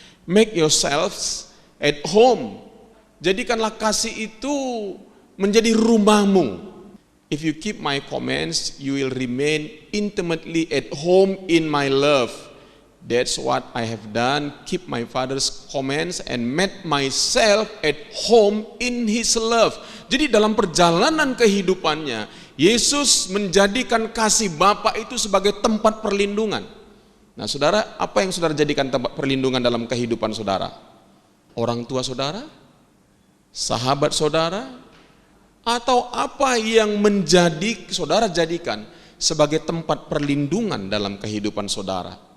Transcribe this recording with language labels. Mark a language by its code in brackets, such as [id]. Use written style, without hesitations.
[en] Make yourselves at home. [id] Jadikanlah kasih itu menjadi rumahmu. [en] If you keep my commands, you will remain intimately at home in my love. That's what I have done, keep my Father's commands and made myself at home in His love. [id] Jadi dalam perjalanan kehidupannya, Yesus menjadikan kasih Bapa itu sebagai tempat perlindungan. Nah saudara, apa yang saudara jadikan tempat perlindungan dalam kehidupan saudara? Orang tua saudara? Sahabat saudara? Atau apa yang menjadi saudara jadikan sebagai tempat perlindungan dalam kehidupan saudara?